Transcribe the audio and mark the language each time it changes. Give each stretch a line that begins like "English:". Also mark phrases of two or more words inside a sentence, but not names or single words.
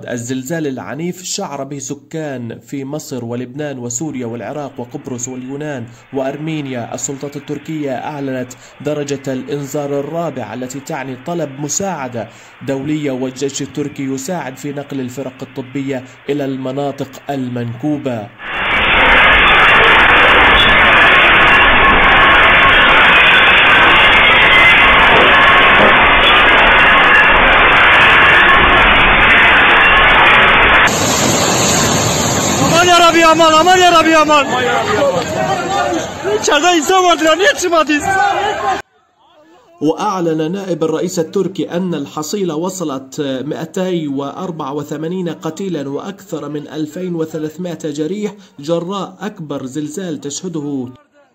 Arabic: الزلزال العنيف شعر به سكان في مصر ولبنان وسوريا والعراق وقبرص واليونان وأرمينيا. السلطات التركية أعلنت درجة الإنذار الرابع التي تعني طلب مساعدة دولية، والجيش التركي يساعد في نقل الفرق الطبية إلى المناطق المنكوبة.
Turkish: Aman ya Rabbi aman. İçeride insan vardı ya, niye çıkmadınız?
Arabic: وأعلن نائب الرئيس التركي أن الحصيلة وصلت 284 قتيلا وأكثر من 2300 جريح جراء أكبر زلزال تشهده